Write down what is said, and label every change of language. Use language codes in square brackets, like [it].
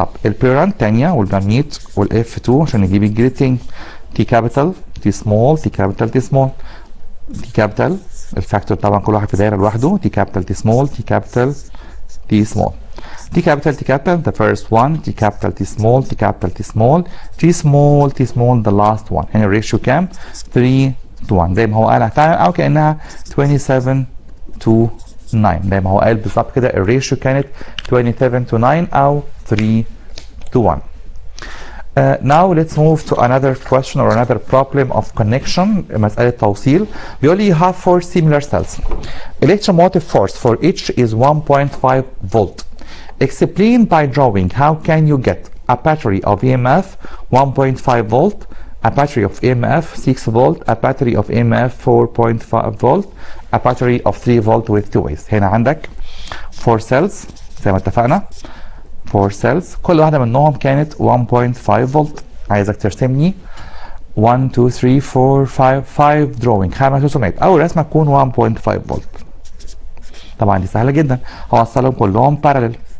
[ar] طب البيرنت تانية والجميت والاف 2 عشان نجيب الجريد تاني. [en] T capital T small T capital T small. T capital الفاكتور [ar] طبعا كل واحد في دايره لوحده. [en] T capital T small T capital T small. T capital T capital the first one. T capital T small T capital T small. T small T small the last one. [ar] هنا الريشيو كام؟ [en] 3 to 1 [ar] زي ما هو قال فعلا، او كانها [en] 27 to 9 [ar] زي ما هو قال بالظبط كده. الريشيو كانت [en] 27 to 9 [ar] او [en] 3 to 1. Now let's move to another question or another problem of connection. [ar] مسألة توصيل. بيقول لي [en] you have 4 similar cells. Electromotive force for each is 1.5 volt. Explain by drawing how can you get a battery of EMF 1.5 volt, a battery of EMF 6 volt, a battery of EMF 4.5 volt, a battery of 3 volt with 2 ways. [ar] هنا عندك 4 cells زي ما اتفقنا. 4 cells كل واحدة منهم كانت 1.5 فولت. عايزك ترسم لي 1 2 3 4 5 drawing 5 رسومات. أول رسمة تكون 1.5 فولت. طبعا دي سهلة جدا، هوصلهم كلهم parallel.